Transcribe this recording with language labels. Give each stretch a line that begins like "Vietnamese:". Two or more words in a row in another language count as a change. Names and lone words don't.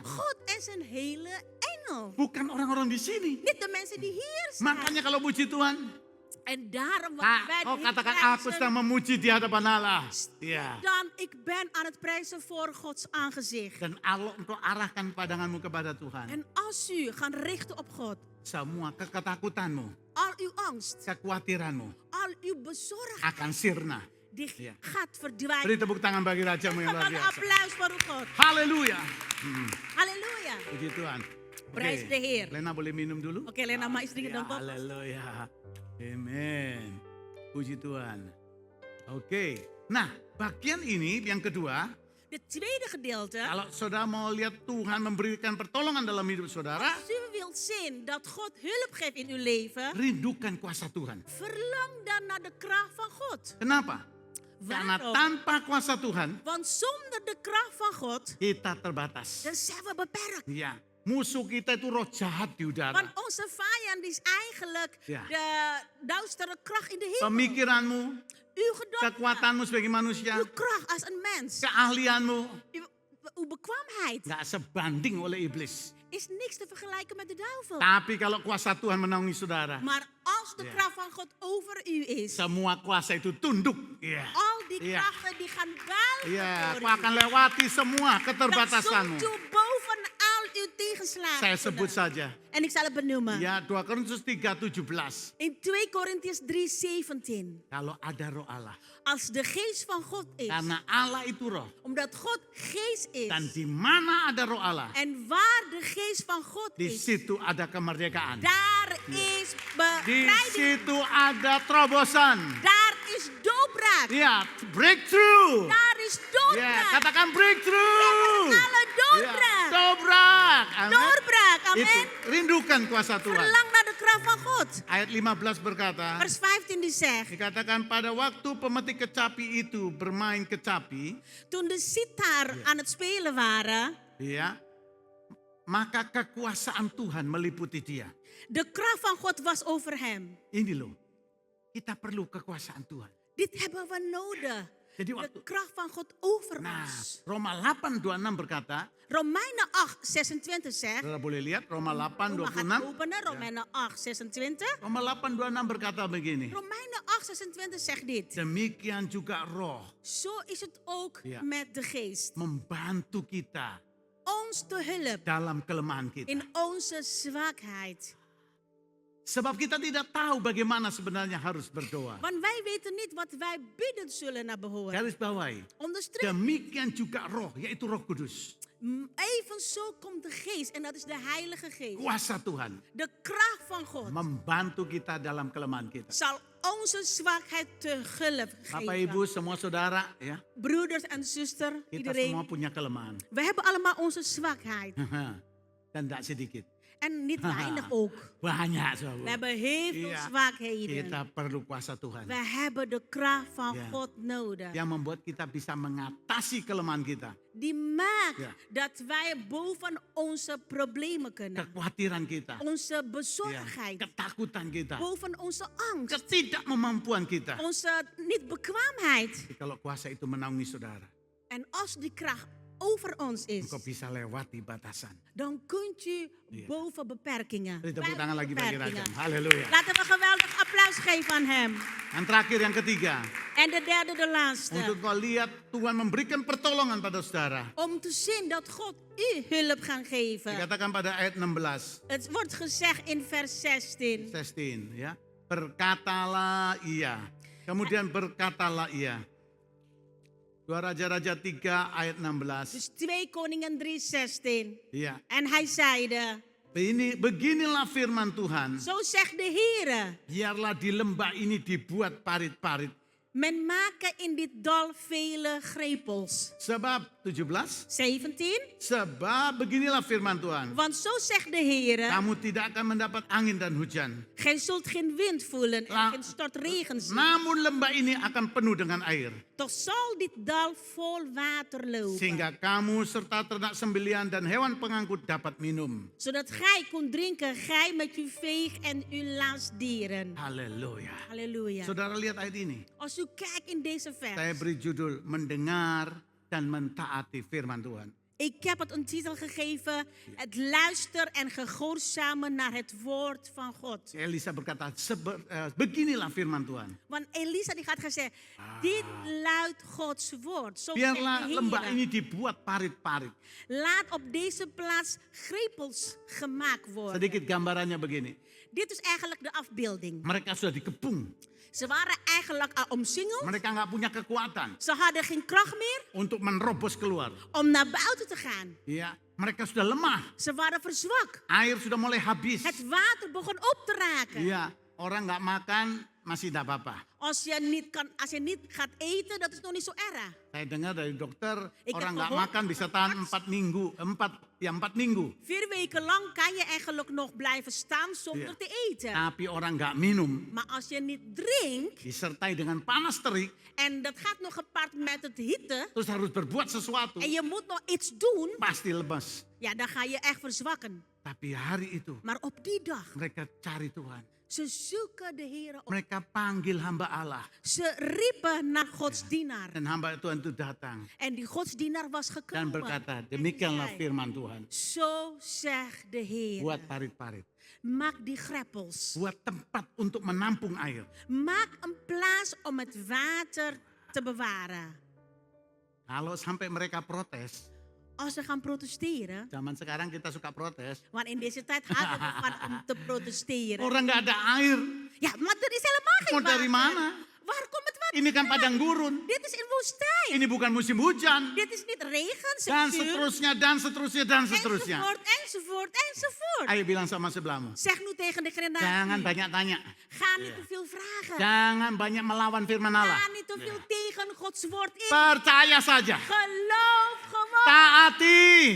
Dutch: God en zijn hele engel.
Indonesian: Bukan orang-orang di sini.
Dutch: Niet de mensen die hier zijn.
Indonesian: Makanya kalau puji Tuhan,
Dutch: En daarom wat wij de
Indonesian: kau
Dutch: Heer
Indonesian: katakan aku
Dutch: prijzen,
Indonesian: sedang memuji di hadapan Allah. Ya.
Dutch: dan ik ben aan het prijzen voor Gods aangezicht.
Indonesian: Dan Allah engkau arahkan pandanganmu kepada Tuhan.
Dutch: En als u gaat richten op God,
Indonesian: Semua ketakutanmu,
Dutch: al uw angst,
Indonesian: kekhawatiranmu
Dutch: al uw bezorgdheid,
Indonesian: akan sirna.
Dutch: die Ja. gaat
Indonesian: Beri
Dutch: verdwijnen.
Indonesian: tepuk tangan bagi rajamu yang luar
Dutch: Een
Indonesian: biasa.
Dutch: applaus voor uw God.
Indonesian: Haleluya.
Dutch: Halleluja.
Indonesian: Puji Tuhan.
Dutch: Prijs de Heer.
Indonesian: Lena boleh minum dulu?
Dutch: Oké, Lena, maar istri
Indonesian: Ya,
Dutch: dan toch?
Indonesian: haleluya. Amen. Puji Tuhan. Oke. Nah, bagian ini yang kedua,
Dutch: De tweede gedeelte.
Indonesian: kalau saudara mau lihat Tuhan memberikan pertolongan dalam hidup saudara,
Dutch: Als u wilt zien dat God hulp geeft in uw leven,
Indonesian: rindukan kuasa Tuhan.
Dutch: verlang dan naar de kracht van God.
Indonesian: Kenapa? Karena
Dutch: Waarom?
Indonesian: tanpa kuasa Tuhan,
Dutch: Want zonder de kracht van God,
Indonesian: kita terbatas.
Dutch: dan zijn we beperkt.
Indonesian: Ya, musuh kita itu roh jahat di
Dutch: Want
Indonesian: udara.
Dutch: onze vijand is eigenlijk Ja. de duistere kracht in de hemel.
Indonesian: Pemikiranmu,
Dutch: Uw gedachten,
Indonesian: kekuatanmu sebagai manusia,
Dutch: uw kracht als een mens,
Indonesian: keahlianmu,
Dutch: uw bekwaamheid
Indonesian: gak sebanding oleh iblis.
Dutch: is niks te vergelijken met de duivel.
Indonesian: Tapi kalau kuasa Tuhan menaungi saudara,
Dutch: Maar als de Ja. kracht van God over u is,
Indonesian: semua kuasa itu tunduk. Iya.
Dutch: al die Ja. krachten die gaan buigen
Indonesian: Iya,
Dutch: voor
Indonesian: kau
Dutch: u.
Indonesian: akan lewati semua
Dutch: Dan
Indonesian: keterbatasanmu.
Dutch: zult u boven al uw tegenslagen.
Indonesian: Saya sebut
Dutch: kunnen.
Indonesian: saja.
Dutch: En ik zal het benoemen.
Indonesian: Ya, 2 Korintus 3:17.
Dutch: In 2 Korintiërs 3:17.
Indonesian: Kalau ada roh Allah.
Dutch: Als de geest van God is,
Indonesian: Karena Allah itu roh.
Dutch: omdat God geest is,
Indonesian: Dan di mana ada roh Allah,
Dutch: en waar de geest van God
Indonesian: di
Dutch: is,
Indonesian: situ ada kemerdekaan.
Dutch: daar is
Indonesian: Di
Dutch: bevrijding,
Indonesian: situ ada terobosan.
Dutch: daar is doorbraak,
Indonesian: Ya, breakthrough.
Dutch: daar is
Indonesian: Ya,
Dutch: doorbraak,
Indonesian: katakan breakthrough.
Dutch: alle doorbraak,
Indonesian: Ya, dobrak. Amin.
Dutch: doorbraak,
Indonesian: Itu
Dutch: amen.
Indonesian: rindukan kuasa Tuhan.
Dutch: Verlang naar de kracht van God.
Indonesian: Ayat 15 berkata,
Dutch: Vers 15 die zegt,
Indonesian: dikatakan pada waktu pemetik kecapi itu bermain kecapi,
Dutch: toen de sitar aan het spelen waren,
Indonesian: ya, maka kekuasaan Tuhan meliputi dia.
Dutch: de kracht van God was over hem.
Indonesian: Ini loh, kita perlu kekuasaan Tuhan.
Dutch: Dit hebben we nodig.
Indonesian: Jadi
Dutch: De
Indonesian: waktu,
Dutch: kracht van God over
Indonesian: nah,
Dutch: ons.
Indonesian: Roma 8:26 berkata,
Dutch: Romeinen 8:26 zegt,
Indonesian: saudara boleh lihat Roma
Dutch: Roma gaat
Indonesian: 8:26.
Dutch: openen, Romeinen 8:26.
Indonesian: Roma 8:26 berkata begini,
Dutch: Romeinen 8:26 zegt dit.
Indonesian: demikian juga roh
Dutch: Zo is het ook Ja. met de geest.
Indonesian: membantu kita
Dutch: Ons te hulp
Indonesian: dalam kelemahan kita.
Dutch: in onze zwakheid.
Indonesian: Sebab kita tidak tahu bagaimana sebenarnya harus berdoa.
Dutch: Want wij weten niet wat wij bidden zullen naar behoren.
Indonesian: Garis bawahi.
Dutch: Onderstreep,
Indonesian: Demikian juga roh, yaitu roh kudus.
Dutch: evenzo komt de geest en dat is de heilige geest.
Indonesian: Kuasa Tuhan
Dutch: De kracht van God
Indonesian: membantu kita dalam kelemahan kita.
Dutch: zal onze zwakheid te hulp
Indonesian: Bapak
Dutch: geven.
Indonesian: Ibu semua saudara ya,
Dutch: Broeders en zusters,
Indonesian: kita semua
Dutch: iedereen.
Indonesian: punya kelemahan.
Dutch: We hebben allemaal onze zwakheid.
Indonesian: Dan tidak sedikit.
Dutch: En niet weinig ook.
Indonesian: Banyak
Dutch: We
Indonesian: saudara.
Dutch: hebben heel veel
Indonesian: Iya.
Dutch: zwakheden.
Indonesian: Kita perlu kuasa Tuhan.
Dutch: We hebben de kracht van Ja. God nodig.
Indonesian: Yang membuat kita bisa mengatasi kelemahan kita.
Dutch: Die maakt Ja. dat wij boven onze problemen kunnen.
Indonesian: Kekhawatiran kita.
Dutch: Onze
Indonesian: Ya,
Dutch: bezorgdheid.
Indonesian: ketakutan kita.
Dutch: Boven onze angst.
Indonesian: Ketidakmampuan kita.
Dutch: Onze niet bekwaamheid.
Indonesian: Jadi kalau kuasa itu menaungi saudara.
Dutch: En als die kracht over ons is,
Indonesian: engkau bisa lewati batasan.
Dutch: dan kunt u boven beperkingen.
Indonesian: Beri tepuk
Dutch: buiten
Indonesian: tangan lagi bagi Raja.
Dutch: beperkingen.
Indonesian: Haleluya.
Dutch: Laten we een geweldig applaus geven aan hem.
Indonesian: Dan terakhir yang ketiga,
Dutch: En de derde, de laatste.
Indonesian: untuk kau lihat Tuhan memberikan pertolongan pada saudara.
Dutch: Om te zien dat God u hulp gaat geven.
Indonesian: Dikatakan pada ayat 16,
Dutch: Het wordt gezegd in vers 16.
Indonesian: 16 ya. Berkatalah ia. Kemudian berkatalah ia. 2 Raja-Raja 3 ayat 16.
Dutch: Dus 2 Koningen 3, 16.
Indonesian: Iya.
Dutch: En hij zeide,
Indonesian: Beginilah firman Tuhan.
Dutch: zo zegt de Heere,
Indonesian: Biarlah di lembah ini dibuat parit-parit.
Dutch: men maken in dit dal vele grepels.
Indonesian: Sebab 17.
Dutch: 17.
Indonesian: Sebab beginilah firman Tuhan.
Dutch: Want zo zegt de Heere,
Indonesian: Kamu tidak akan mendapat angin dan hujan.
Dutch: gij zult geen wind voelen en La- geen stortregen zien.
Indonesian: Namun lembah ini akan penuh dengan air.
Dutch: Toch zal dit dal vol water lopen,
Indonesian: Sehingga kamu serta ternak sembelian dan hewan pengangkut dapat minum.
Dutch: zodat gij kunt drinken, gij met uw veeg en uw laasdieren.
Indonesian: Haleluya.
Dutch: Halleluja.
Indonesian: Saudara lihat ayat ini.
Dutch: Als u kijkt in deze
Indonesian: Saya
Dutch: vers,
Indonesian: beri judul mendengar dan mentaati firman Tuhan.
Dutch: ik heb het een titel gegeven, het luister en gehoorzamen naar het woord van God.
Indonesian: Elisa berkata, beginilah firman Tuhan.
Dutch: Want Elisa die gaat gaan zeggen, dit luidt Gods woord. Zo zegt
Indonesian: Biarlah
Dutch: de
Indonesian: lembah
Dutch: Heere.
Indonesian: ini dibuat parit-parit.
Dutch: Laat op deze plaats grepels gemaakt worden.
Indonesian: Sedikit gambarannya begini.
Dutch: Dit is eigenlijk de afbeelding.
Indonesian: Mereka sudah dikepung.
Dutch: Ze waren eigenlijk al omsingeld.
Indonesian: Mereka nggak punya kekuatan
Dutch: Ze hadden geen kracht meer
Indonesian: untuk menerobos keluar.
Dutch: om naar buiten te gaan.
Indonesian: Ya, mereka sudah lemah.
Dutch: Ze waren verzwakt.
Indonesian: Air sudah mulai habis.
Dutch: Het water begon op te raken.
Indonesian: Iya, orang nggak makan masih tidak apa-apa.
Dutch: Als je niet gaat eten, dat is nog niet zo erg.
Indonesian: Saya dengar dari dokter,
Dutch: Ik
Indonesian: orang
Dutch: heb
Indonesian: nggak
Dutch: gehoord
Indonesian: makan bisa tahan 4 minggu. 4 minggu.
Dutch: 4 weken lang kan je eigenlijk nog blijven staan zonder Ja. te eten.
Indonesian: Tapi orang nggak minum,
Dutch: Maar als je niet drinkt,
Indonesian: disertai dengan panas terik,
Dutch: en dat gaat nog gepaard met het hitte,
Indonesian: terus harus berbuat sesuatu,
Dutch: en je moet nog iets doen,
Indonesian: pasti lemas.
Dutch: ja, dan ga je echt verzwakken.
Indonesian: Tapi hari itu,
Dutch: Maar op die dag,
Indonesian: mereka cari Tuhan.
Dutch: ze zoeken de Heer op.
Indonesian: Mereka panggil hamba Allah.
Dutch: Ze riepen naar Gods dienaar.
Indonesian: Dan hamba Tuhan itu datang.
Dutch: En die godsdienaar was
Indonesian: Dan
Dutch: gekomen.
Indonesian: berkata,
Dutch: En die
Indonesian: demikianlah
Dutch: zei,
Indonesian: firman Tuhan.
Dutch: zo zegt de Heer.
Indonesian: Buat parit-parit.
Dutch: Maak die greppels.
Indonesian: Buat tempat untuk menampung air.
Dutch: Maak een plaats om het water te bewaren.
Indonesian: Kalau sampai mereka protes,
Dutch: Als ze gaan protesteren,
Indonesian: zaman sekarang kita suka protes.
Dutch: want in deze tijd houden we van om te protesteren.
Indonesian: Orang nggak ada air.
Dutch: Ja, maar er is helemaal geen
Indonesian: Mau
Dutch: water.
Indonesian: dari mana?
Dutch: Waar komt het water?
Indonesian: Ini kan padang gurun.
Dutch: Dit is in woestijn.
Indonesian: Ini bukan musim hujan.
Dutch: Dit is niet regen,
Indonesian: Dan
Dutch: seizoen.
Indonesian: seterusnya, dan seterusnya, dan seterusnya.
Dutch: Enzovoort, enzovoort, enzovoort.
Indonesian: Ayo bilang sama sebelahmu.
Dutch: Zeg nu tegen de
Indonesian: Jangan
Dutch: generatie.
Indonesian: banyak tanya.
Dutch: Ga niet te veel vragen.
Indonesian: Jangan banyak melawan firman Allah.
Dutch: Ga niet te veel tegen Gods woord in.
Indonesian: Percaya saja.
Dutch: Geloof gewoon.
Indonesian: Taati. Yang